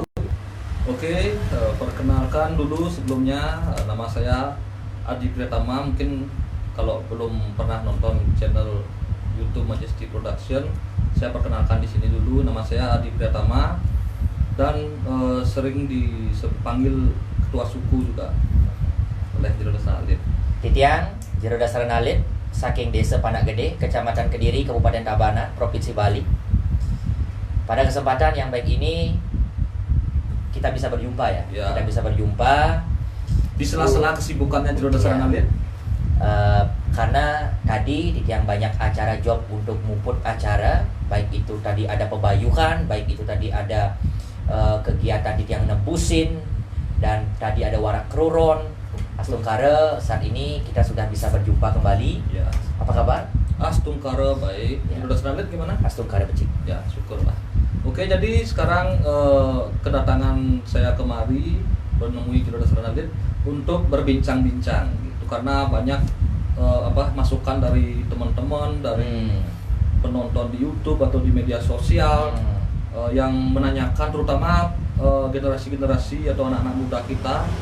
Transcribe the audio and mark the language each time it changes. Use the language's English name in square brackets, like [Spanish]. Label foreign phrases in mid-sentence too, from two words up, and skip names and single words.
[Indonesian] Oke, perkenalkan dulu sebelumnya, nama saya Adi Pratama. Mungkin kalau belum pernah nonton channel YouTube Majesty Production, saya perkenalkan di sini dulu. Nama saya Adi Pratama dan sering dipanggil ketua suku juga oleh Jero Dasar Alit. [Balinese] Titiang Jero Dasar Alit saking Desa Panak Gede, Kecamatan Kediri, Kabupaten Tabanan, Provinsi Bali. [Indonesian] Pada kesempatan yang baik ini kita bisa berjumpa ya. Kita bisa berjumpa di sela-sela kesibukannya Jero Dasar Alit. Karena tadi Titiang banyak acara job untuk mumput acara, baik itu tadi ada pebayuhan, baik itu tadi ada kegiatan Titiang nembusin, dan tadi ada warak keruron, Astungkara. Saat ini kita sudah bisa berjumpa kembali. Ya. Apa kabar? Astungkara baik. Jero Dasar Alit gimana? [Balinese] Astungkara becik. [Indonesian] Ya, syukurlah. Oke, jadi sekarang kedatangan saya kemari menemui Jero Dasar Alit untuk berbincang-bincang gitu, karena banyak masukan dari teman-teman, dari penonton di YouTube atau di media sosial yang menanyakan, terutama generasi-generasi atau anak-anak muda kita.